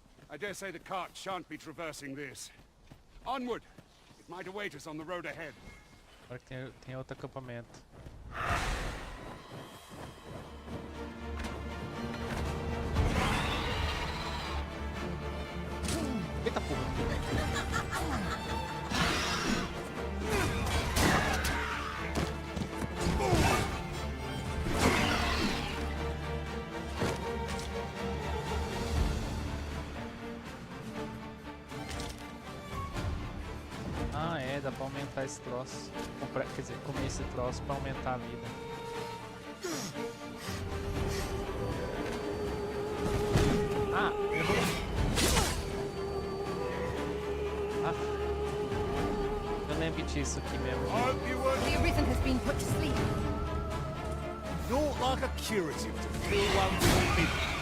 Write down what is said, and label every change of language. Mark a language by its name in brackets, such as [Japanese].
[English] I dare say the cart shan't be traversing this. Onward! It might await us on the road ahead. [Portuguese] Agora que tem outro acampamento. Eita porra! Ah, é, dá pra aumentar esse troço. Comprar, quer dizer, comer esse troço pra aumentar a vida. Ah, errou. Ah, eu lembro disso aqui mesmo. [English] Hope you were The Arisen has been put to sleep. naught like a curative to fill one's forbidden.